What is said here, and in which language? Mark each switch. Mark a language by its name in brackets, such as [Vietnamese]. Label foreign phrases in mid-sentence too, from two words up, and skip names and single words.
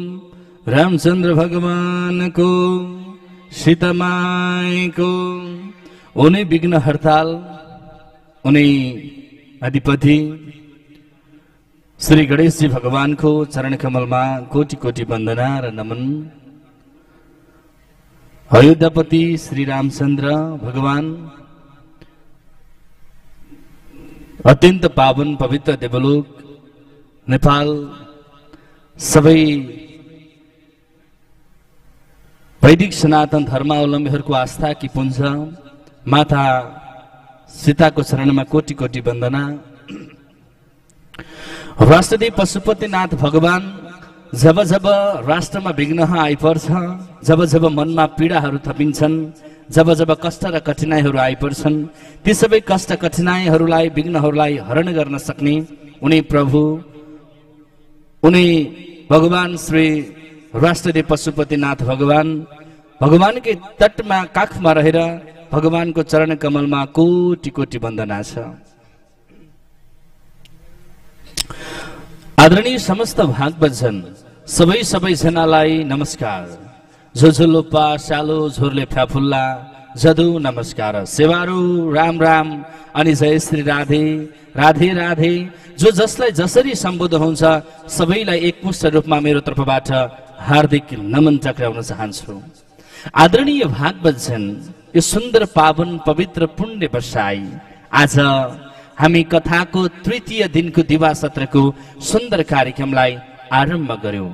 [Hindi] रामचंद्र भगवान को, सीता माई को, उन्हीं विघ्न हड़ताल, उन्हीं अधिपति श्री गणेश जी भगवान को चरण कमल में कोटि कोटि वंदना र नमन। [Nepali] अयोध्यापति श्री रामचंद्र भगवान अत्यंत पावन पवित्र देवलोक नेपाल सबै वैदिक सनातन धर्मावलम्बीहरूको आस्था की पुंज माता सीताको चरणमा कोटि कोटि वन्दना। राष्ट्रदेव पशुपतिनाथ भगवान जब जब राष्ट्रमा विघ्न आइपर्छ, जब जब मनमा पीडाहरू थपिन्छन्, जब जब कष्ट र कठिनाइहरू आइपर्छन्, ती सबै कष्ट कठिनाइहरूलाई विघ्नहरूलाई हरण गर्न सक्ने उनी प्रभु, उनी भगवान श्री राष्ट्रदेव पशुपतिनाथ भगवानकै तटमा काखमा रहेर भगवानको चरण कमलमा कोटि कोटि वन्दना छ। आदरणीय समस्त भागवतजन सबै जनालाई नमस्कार। जो लोपा सालो झोरले फ्याफुल्ला जदु नमस्कार। सेवारु राम राम अनि जय श्री राधे राधे राधे। जो जसलाई जसरी सम्बोध हुन्छ सबैलाई एकमुष्ट रूपमा मेरो तर्फबाट हार्दिक नमन टक्राउन चाहन्छु। आदरणीय भागवतजन, यो सुन्दर पावन पवित्र पुण्य बसाई आज हामी कथाको तृतीय दिनको दिवा सत्रको सुन्दर कार्यक्रमलाई आरम्भ गर्यौं।